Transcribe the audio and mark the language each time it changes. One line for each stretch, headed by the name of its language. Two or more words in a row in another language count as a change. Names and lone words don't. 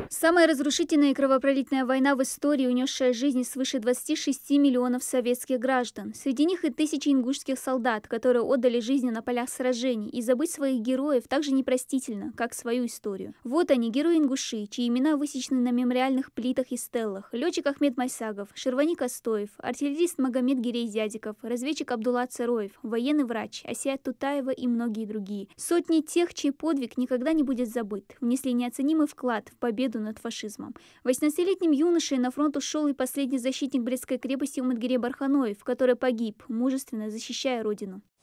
Russian: Самая разрушительная и кровопролитная война в истории, унесшая жизни свыше 26 миллионов советских граждан. Среди них и тысячи ингушских солдат, которые отдали жизни на полях сражений. И забыть своих героев так же непростительно, как свою историю. Вот они, герои ингуши, чьи имена высечены на мемориальных плитах и стеллах. Летчик Ахмед Майсагов, Шерваник Астоев, артиллерист Магомед Гирей-Дядиков, разведчик Абдулла Цароев, военный врач Асия Тутаева и многие другие. Сотни тех, чей подвиг никогда не будет забыт, внесли неоценимый вклад в победу над фашизмом. 18-летним юношей на фронт ушел и последний защитник Брестской крепости Уматгирей Барханоев, который погиб, мужественно защищая родину.